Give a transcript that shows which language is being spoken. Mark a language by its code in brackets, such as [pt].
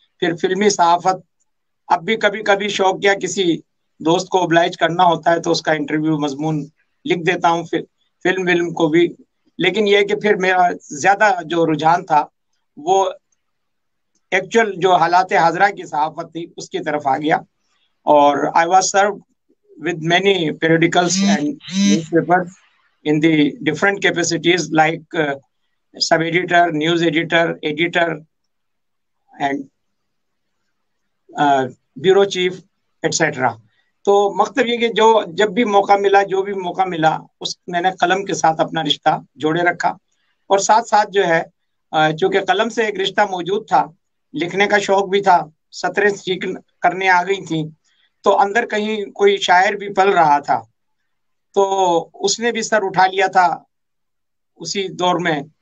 [ur] پھر فلمی صحافت، اب بھی کبھی کبھی شوق کیا کسی دوست کو اوبلائج کرنا ہوتا ہے تو اس کا انٹرویو مضمون لکھ دیتا ہوں، فلم کو بھی. لیکن یہ کہ پھر میرا زیادہ جو رجحان تھا وہ ایکچوئل جو حالات حاضرہ کی صحافت تھی اس کی طرف آ گیا. [en] اور I was serve with many periodicals and newspapers in the different capacities like sub-editor, news editor, editor, and bureau chief, etc. [ur] تو مطلب یہ کہ جب بھی موقع ملا، جو بھی موقع ملا، اس میں نے قلم کے ساتھ اپنا رشتہ جوڑے رکھا. اور ساتھ ساتھ جو ہے چونکہ قلم سے ایک رشتہ موجود تھا، لکھنے کا شوق بھی تھا، سطریں سیکھ کرنے آ گئی تھیں، تو اندر کہیں کوئی شاعر بھی پل رہا تھا، تو اس نے بھی سر اٹھا لیا تھا اسی دور میں.